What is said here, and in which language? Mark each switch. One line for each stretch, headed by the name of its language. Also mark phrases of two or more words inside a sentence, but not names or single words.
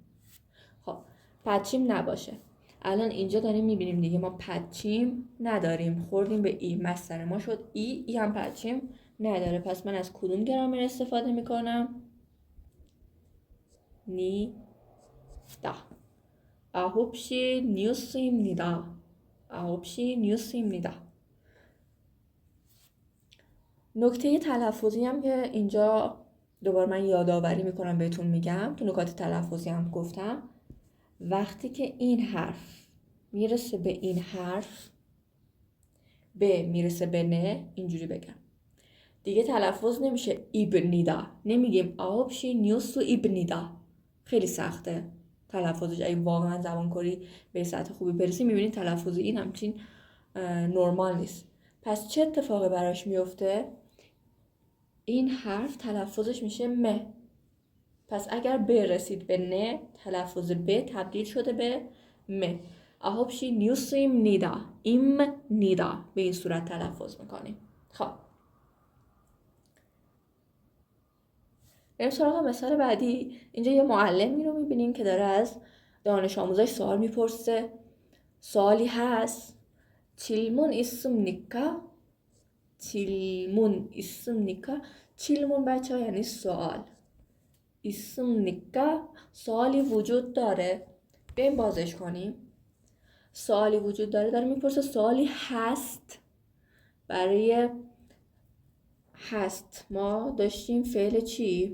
Persian: خب پدچیم نباشه، الان اینجا داریم میبینیم دیگه ما پدچیم نداریم، خوردیم به ای، مصدر ما شد ای هم پدچیم نداره. پس من از کدوم گرامر استفاده میکنم؟ نیدا.
Korean: 9시 뉴스입니다. 9시 뉴스입니다.
Persian: نکته تلفظی هم که اینجا دوباره من یادآوری میکنم بهتون میگم، تو نکات تلفظی هم گفتم، وقتی که این حرف میرسه به این حرف، به میرسه به نه، اینجوری بگم دیگه تلفظ نمیشه ایبنیدا.
Korean: نمیگیم 9시 뉴스입니다.
Persian: خیلی سخته تلفظش. اگه واقعا زبان کری به سطح خوبی برسی میبینید تلفظ این همچین نرمال نیست. پس چه اتفاقی براش میفته؟ این حرف تلفظش میشه مه. پس اگر ب رسید به نه، تلفظ ب تبدیل شده به مه.
Korean: 9시 뉴스입니다. 임니다
Persian: به این صورت تلفظ میکنیم. خب بریم سراغ مثال بعدی. اینجا یه معلمی رو میبینیم که داره از دانش آموزش سوال میپرسه. سوالی هست
Korean: 질문 있습니까؟ 질문 있습니까؟
Persian: 질문 بچه ها یعنی سوال. 있습니까؟ سوالی وجود داره. بریم بازش کنیم. سوالی وجود داره میپرسه سوالی هست. برای هست ما داشتیم فعل چی؟